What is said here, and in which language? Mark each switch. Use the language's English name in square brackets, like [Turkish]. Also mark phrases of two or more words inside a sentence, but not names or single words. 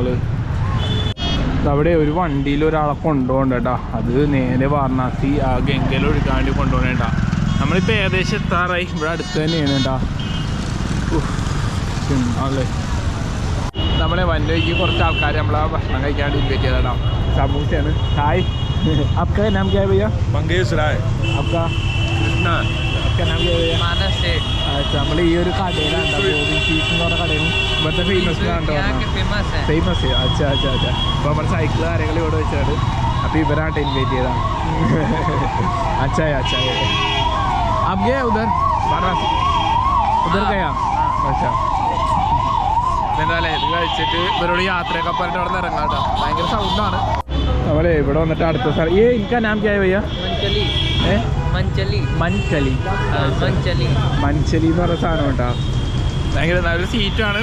[Malayalam] അവിടെ ഒരു വണ്ടിയിൽ ഒരാളെ കൊണ്ടുപോകണ്ട കേട്ടോ, അത് നേരെ വാരണാസി ആ ഗംഗയിൽ ഒഴുകാൻ വേണ്ടി കൊണ്ടുപോകണേണ്ട. നമ്മളിപ്പോൾ ഏകദേശം എത്താറായി, ഇവിടെ അടുത്ത് തന്നെയാണ് കേട്ടോ. അല്ലേ നമ്മളെ വൻവയ്ക്ക് കുറച്ച് ആൾക്കാർ നമ്മളെ ഭക്ഷണം കഴിക്കാൻ വേണ്ടി ഇൻവൈറ്റ് ചെയ്താ. സമൂസയാണ്. ഹായ്, [Hindi] आपका नाम क्या है भैया? मंगेश राय. आपका? कृष्णा. आपका नाम क्या है भैया? मानस से. अच्छा, [Malayalam] നമ്മൾ ഈ ഒരു കടയിലാണ് ഗോവിന്ദ് സ്വീറ്റ്സ് എന്ന് പറഞ്ഞ കടയിൽ ഇവിടുത്തെ [English] famous famous. [Hindi] अच्छा अच्छा अच्छा. [Malayalam] അപ്പോൾ നമ്മുടെ സൈക്കിൾ കാര്യങ്ങൾ ഇവിടെ വെച്ചാണ്. അപ്പോൾ ഇവരായിട്ട് ഇൻവൈറ്റ് ചെയ്താ. [Hindi] अच्छा है अच्छा है. आप गए उधर वाराणसी? उधर गया? अच्छा. [Malayalam] എന്തായാലും ഇത് കഴിച്ചിട്ട് ഇവരോട് യാത്രയൊക്കെ പറഞ്ഞിട്ട് അവിടെ നിന്ന് ഇറങ്ങാം കേട്ടോ. ഭയങ്കര സൗണ്ടാണ്. നമ്മളെ ഇവിടെ വന്നിട്ട് അടുത്ത സ്ഥലം എനിക്ക് [Hindi] नाम क्या भैया? [Malayalam] മഞ്ചലി മഞ്ചലി എന്ന് പറഞ്ഞ സാധനം കേട്ടോ. ഭയങ്കര നല്ലൊരു സീറ്റാണ്.